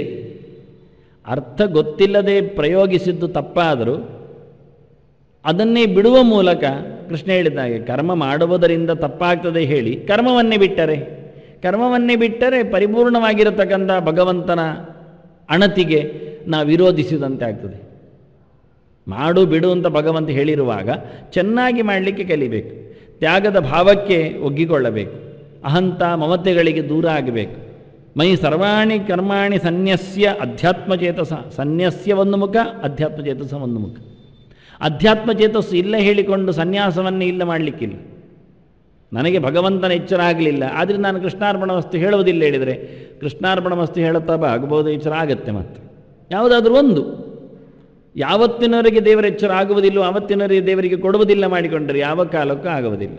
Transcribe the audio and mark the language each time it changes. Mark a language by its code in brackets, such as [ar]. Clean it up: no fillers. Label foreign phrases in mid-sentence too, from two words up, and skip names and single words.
[kn] ಅರ್ಥ ಗೊತ್ತಿಲ್ಲದೆ ಪ್ರಯೋಗಿಸಿದ್ದು ತಪ್ಪಾದರೂ ಅದನ್ನೇ ಬಿಡುವ ಮೂಲಕ ಕೃಷ್ಣ ಹೇಳಿದ್ದಾಗೆ ಕರ್ಮ ಮಾಡುವುದರಿಂದ ತಪ್ಪಾಗ್ತದೆ ಹೇಳಿ ಕರ್ಮವನ್ನೇ ಬಿಟ್ಟರೆ ಪರಿಪೂರ್ಣವಾಗಿರತಕ್ಕಂಥ ಭಗವಂತನ ಅಣತಿಗೆ ನಾವು ವಿರೋಧಿಸಿದಂತೆ ಆಗ್ತದೆ. ಮಾಡು ಬಿಡು ಅಂತ ಭಗವಂತ ಹೇಳಿರುವಾಗ ಚೆನ್ನಾಗಿ ಮಾಡಲಿಕ್ಕೆ ಕಲಿಬೇಕು. ತ್ಯಾಗದ ಭಾವಕ್ಕೆ ಒಗ್ಗಿಕೊಳ್ಳಬೇಕು. ಅಹಂತ ಮಮತೆಗಳಿಗೆ ದೂರ ಆಗಬೇಕು. [sa] ಮೈ ಸರ್ವಾಣಿ ಕರ್ಮಾಣಿ ಸನ್ಯಸ್ಯ ಅಧ್ಯಾತ್ಮಚೇತಸ. [kn] ಸನ್ಯಸ್ಯ ಒಂದು ಮುಖ, ಅಧ್ಯಾತ್ಮಚೇತಸ ಒಂದು ಮುಖ. ಅಧ್ಯಾತ್ಮಚೇತಸ್ಸು ಇಲ್ಲ ಹೇಳಿಕೊಂಡು ಸನ್ಯಾಸವನ್ನೇ ಇಲ್ಲ ಮಾಡಲಿಕ್ಕಿಲ್ಲ. ನನಗೆ ಭಗವಂತನ ಎಚ್ಚರ ಆಗಲಿಲ್ಲ, ಆದರೆ ನಾನು [sa] ಕೃಷ್ಣಾರ್ಪಣ ವಸ್ತು [kn] ಹೇಳುವುದಿಲ್ಲ ಹೇಳಿದರೆ [sa] ಕೃಷ್ಣಾರ್ಪಣ ವಸ್ತು [kn] ಹೇಳುತ್ತಾ ಆಗ್ಬೋದು, ಎಚ್ಚರ ಆಗತ್ತೆ. ಮತ್ತೆ ಯಾವುದಾದ್ರೂ ಒಂದು ಯಾವತ್ತಿನವರೆಗೆ ದೇವರ ಎಚ್ಚರ ಆಗುವುದಿಲ್ಲ, ಆವತ್ತಿನವರೆಗೆ ದೇವರಿಗೆ ಕೊಡುವುದಿಲ್ಲ ಮಾಡಿಕೊಂಡ್ರೆ ಯಾವ ಕಾಲಕ್ಕೂ ಆಗುವುದಿಲ್ಲ.